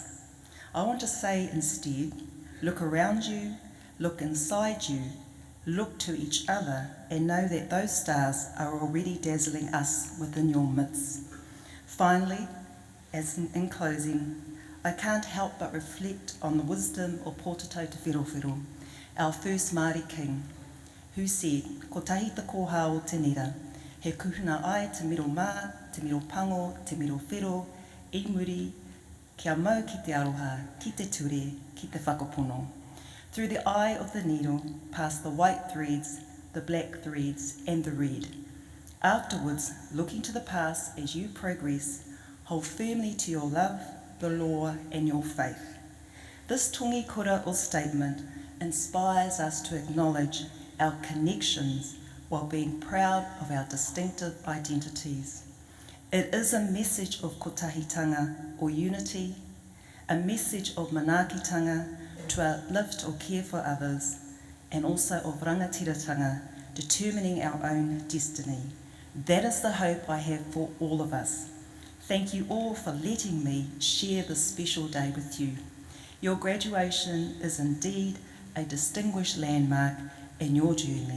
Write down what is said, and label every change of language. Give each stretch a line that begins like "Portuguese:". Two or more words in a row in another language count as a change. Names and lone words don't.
English: I want to say instead, look around you, look inside you, look to each other and know that those stars are already dazzling us within your midst. Finally, as in closing, I can't help but reflect on the wisdom of Pōtatau Te Whirowhiro, our first Māori king, who said,
Māori: "Ko tahi te koha o te nera, he kuhuna ai te miro mā, te miro pango, te miro whiro, I muri, kia mau ki te aroha, ki te ture, ki te whakapono.
English: Through the eye of the needle, past the white threads, the black threads, and the red. Afterwards, looking to the past as you progress, hold firmly to your love, the law, and your faith." This
Māori: tongi kura
English: or statement inspires us to acknowledge our connections while being proud of our distinctive identities. It is a message of kotahitanga or unity, a message of manaakitanga to uplift or care for others, and also of rangatiratanga, determining our own destiny. That is the hope I have for all of us. Thank you all for letting me share this special day with you. Your graduation is indeed a distinguished landmark in your journey.